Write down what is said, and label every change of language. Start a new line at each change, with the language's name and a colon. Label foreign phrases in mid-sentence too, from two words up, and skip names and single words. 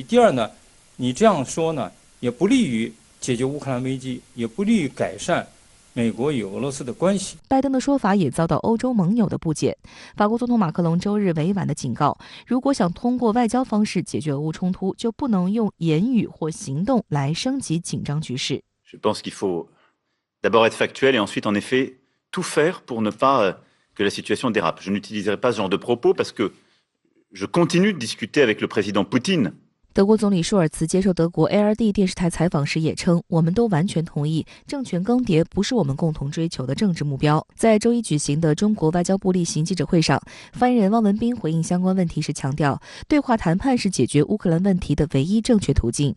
Chinese: 第二呢，你这样说呢，也不利于解决乌克兰危机，也不利于改善美国与俄罗斯的关系。拜登的说法也遭到欧洲盟友的不解。法国总统马克龙周日委婉地警告，如果想通过外交方式解决俄乌冲突，就不能用言语或行动来升级紧张局势。
French: Je pense qu'il faut d'abord être factuel et ensuite, en effet, tout faire pour ne pas que la situation dérape. Je n'utiliserai pas ce genre de propos parce que je continue de discuter avec le président Poutine.
Chinese: 德国总理舒尔茨接受德国 ARD 电视台采访时也称，我们都完全同意，政权更迭不是我们共同追求的政治目标。在周一举行的中国外交部例行记者会上，发言人汪文斌回应相关问题时强调，对话谈判是解决乌克兰问题的唯一正确途径。